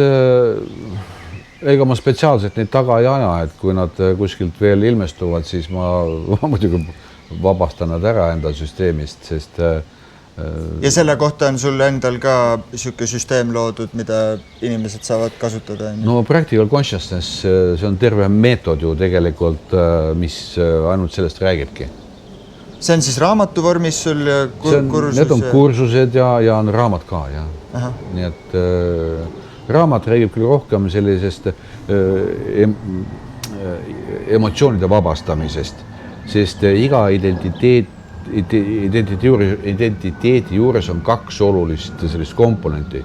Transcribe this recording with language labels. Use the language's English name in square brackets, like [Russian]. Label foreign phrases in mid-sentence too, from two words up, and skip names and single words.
[Estonian] ega ma spetsiaalselt neid taga ei aja, et kui nad kuskilt veel ilmestuvad, siis ma muidugi vabastan nad ära enda süsteemist, sest... Ja selle kohta on sul endal ka süke süsteem loodud, mida inimesed saavad kasutada? [English] No practical consciousness, [Estonian] see on terve meetod ju tegelikult, mis ainult sellest räägibki. See on siis raamatu vormis sul ja kursus? Need on kursused ja on raamat ka, jah. Nii et raamat räägib küll rohkem sellisest emotsioonide vabastamisest, sest iga identiteedi juures on 2 olulist sellist komponenti.